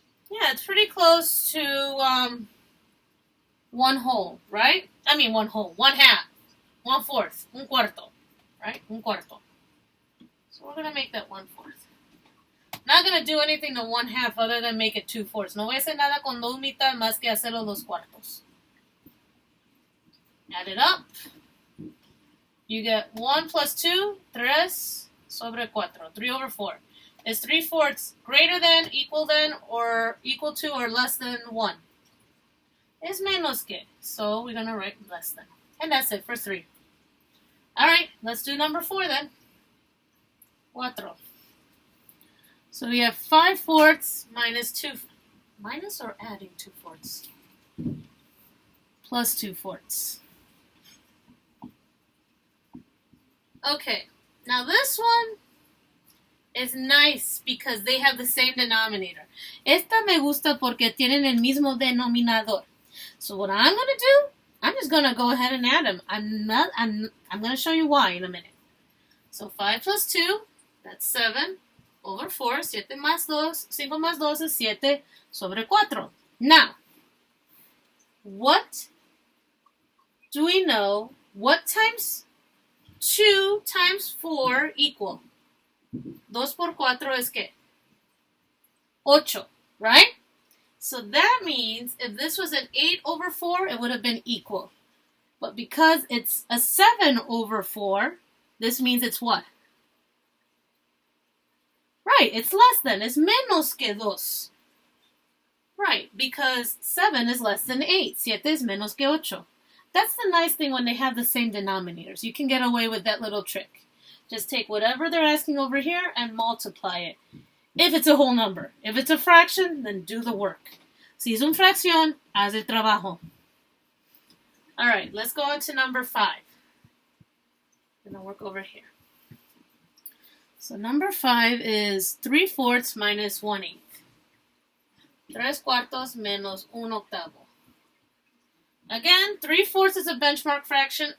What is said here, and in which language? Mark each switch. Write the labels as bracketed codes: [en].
[en] Yeah, it's pretty close to 1 whole, right? I mean 1 whole, 1/2, 1/4, [es] un cuarto, [en] right? [es] Un cuarto. [en] So we're going to make that 1/4. Not going to do anything to 1/2 other than make it 2/4. [es] No voy a hacer nada con 2 mitad más que hacerlo 2 cuartos. [en] Add it up. You get 1 plus 2, [es] 3 sobre 4, [en] 3/4. Is 3/4 greater than, equal to, or less than 1? [es] Es menos que. [en] So we're going to write less than. And that's it for 3. All right, let's do number 4 then. 4. So we have 5/4 minus 2. Minus or adding 2/4? Plus 2/4. Okay, now this one is nice because they have the same denominator. [es] Esta me gusta porque tienen el mismo denominador. [en] So what I'm going to do, I'm just going to go ahead and add them. I'm going to show you why in a minute. So 5 plus 2, that's 7/4. [es] 7 más 2, 5 más 2 es 7/4. [en] Now, what do we know? What times 2 times 4 equal? [es] 2 por 4 es ¿qué? 8, right? [en] So that means if this was an 8/4, it would have been equal. But because it's a 7/4, this means it's what? Right, it's less than. It's [es] menos que 2. [en] Right, because 7 is less than 8. [es] 7 es menos que 8. [en] That's the nice thing when they have the same denominators. You can get away with that little trick. Just take whatever they're asking over here and multiply it. If it's a whole number. If it's a fraction, then do the work. [es] Si es una fracción, haz el trabajo. [en] All right, let's go on to number 5. I'm going to work over here. So number 5 is 3/4 minus 1/8. [es] 3/4 menos 1/8. [en] Again, 3/4 is a benchmark fraction.